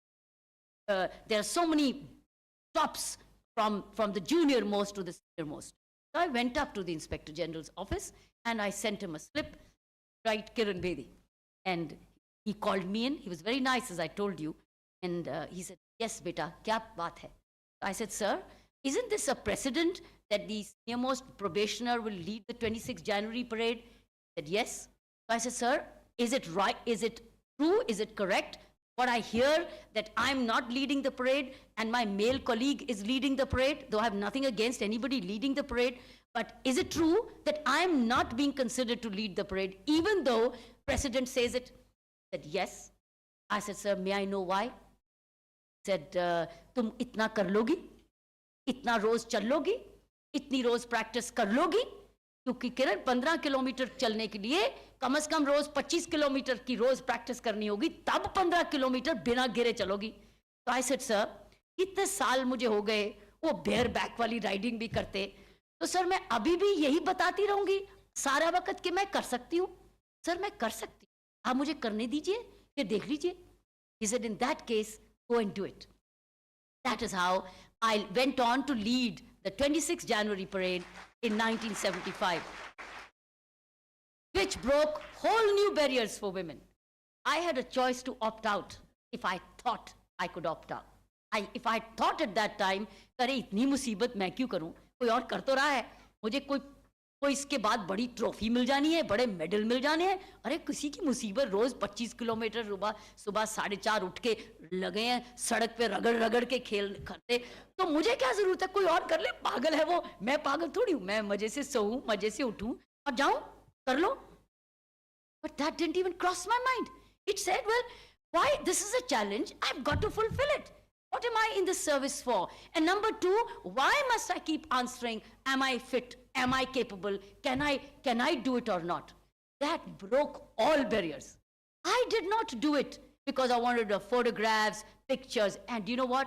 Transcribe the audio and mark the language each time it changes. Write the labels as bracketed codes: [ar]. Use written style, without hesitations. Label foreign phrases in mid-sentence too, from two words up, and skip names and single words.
[en] There are so many stops from the junior most to the senior most. So I went up to the Inspector General's office and I sent him a slip, write Kiran Bedi. And he called me in. He was very nice, as I told you. And he said, yes, beta, [hi] क्या बात है? [en] I said, sir, isn't this a precedent that the senior-most probationer will lead the 26th January parade? He said, yes. So I said, sir, is it right? Is it true? Is it correct? What I hear that I'm not leading the parade and my male colleague is leading the parade, though I have nothing against anybody leading the parade, but is it true that I'm not being considered to lead the parade, even though precedent says it? He said, yes. I said, sir, may I know why? [hi] He said, तुम इतना कर लोगी? इतना रोज़ चल लोगी? इतनी रोज़ practice कर लोगी? क्योंकि किरण 15 किलोमीटर चलने के लिए कम से कम रोज 25 किलोमीटर की रोज प्रैक्टिस करनी होगी, तब 15 किलोमीटर बिना गिरे चलोगी. तो [en] I said sir, [hi] इतने साल मुझे हो गए वो [en] bare back [hi] वाली राइडिंग भी करते, तो सर मैं अभी भी यही बताती रहूंगी सारा वक्त कि मैं कर सकती हूँ. सर मैं कर सकती हूँ, आप मुझे करने दीजिए, ये देख लीजिए. [en] He said, in that case, go and do it. That is how I went on to lead the 26th January parade in 1975, which broke whole new barriers for women. I had a choice to opt out if I thought I could opt out. If I thought at that time, [hi] अरे इतनी मुसीबत मैं क्यों करूं, कोई और कर तो रहा है, मुझे कोई इसके बाद बड़ी ट्रॉफी मिल जानी है, बड़े मेडल मिल जाने हैं, अरे किसी की मुसीबत रोज 25 किलोमीटर सुबह 4:30 उठ के लगे हैं सड़क पे रगड़ रगड़ के खेल करते, तो मुझे क्या जरूरत है, कोई और कर ले, पागल है वो, मैं पागल थोड़ी हूं, मैं मजे से सोऊं, मजे से उठूं और जाऊं, कर लो. [en] But that didn't even cross my mind. It said, well, why, this is a challenge, I've got to fulfill it. What am I in this service for? And number two, why must I keep answering, am I fit? Am I capable? Can I do it or not? That broke all barriers. I did not do it because I wanted the photographs, pictures, and you know what?